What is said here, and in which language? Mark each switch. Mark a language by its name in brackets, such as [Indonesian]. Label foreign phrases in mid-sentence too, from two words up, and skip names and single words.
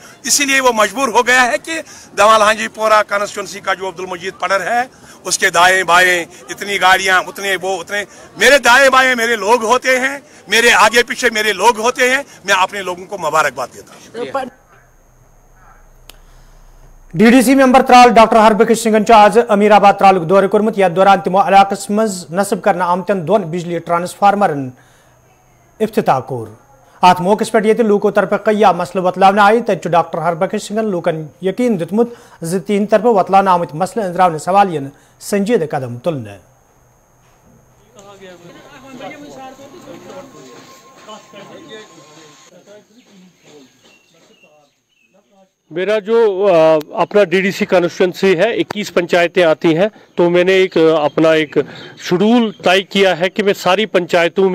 [Hindi] इसीलिए वो मजबूर हो गया है कि दमाल हाजीपुरा कॉन्स्टिट्यूंसी का जो अब्दुल मजीद पडर है उसके दाएं बाएं इतनी गाड़ियां, उतने मेरे दाएं बाएं मेरे लोग होते हैं, मेरे आगे पीछे मेरे लोग होते हैं। मैं अपने लोगों को मुबारकबाद देता हूं। [Kashmiri] डीडीसी मेंबर त्राल डॉक्टर हरबख्श सिंह आज अमीराबाद त्राल दौर कोर्मुत, यथ दौरान तमो इलाकस मज नस्ब करना आमतन दोन बिजली ट्रांसफार्मरन इफ्तिताह कोर। अत मौके पे ये लूकों तरफ कया मसल वतलान आई, तत डॉक्टर हरबख्श सिंह लूकन यकीन दितमुत ज तीन तरफ वतलान आमत मसल अंजरावन सवालियन संजीदा कदम तुलने। [Hindi] मेरा जो अपना [English] DDC constituency [Hindi] है 21 पंचायतें आती हैं, तो मैंने अपना एक शेड्यूल तय किया है कि मैं सारी पंचायतों